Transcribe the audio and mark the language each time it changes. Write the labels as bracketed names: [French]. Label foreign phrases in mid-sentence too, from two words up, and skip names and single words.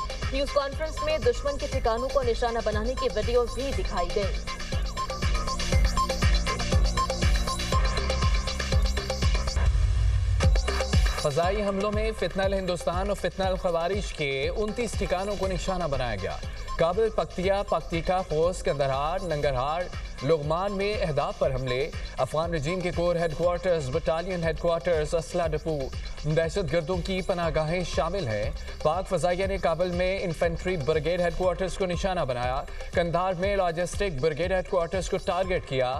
[Urdu] نیوز کانفرنس میں دشمن کے ٹھکانوں کو نشانہ بنانے کی ویڈیوز بھی دکھائی گئی۔ فضائی حملوں میں فتنہ الہندوستان اور فتنہ الخوارج کے 29 ٹھکانوں کو نشانہ بنایا گیا۔ کابل، پکتیا، پکتیکا، خوست، کندہار، ننگرہار، لغمان میں اہداف پر حملے۔ افغان رجیم کے [English] core headquarters, battalion headquarters, [Urdu] اسلحہ ڈپو، دہشت گردوں کی پناہ گاہیں شامل ہیں۔ پاک فضائیہ نے کابل میں [English] infantry brigade headquarters [Urdu] کو نشانہ بنایا۔ کندہار میں [English] logistic brigade headquarters [Urdu] کو ٹارگٹ کیا۔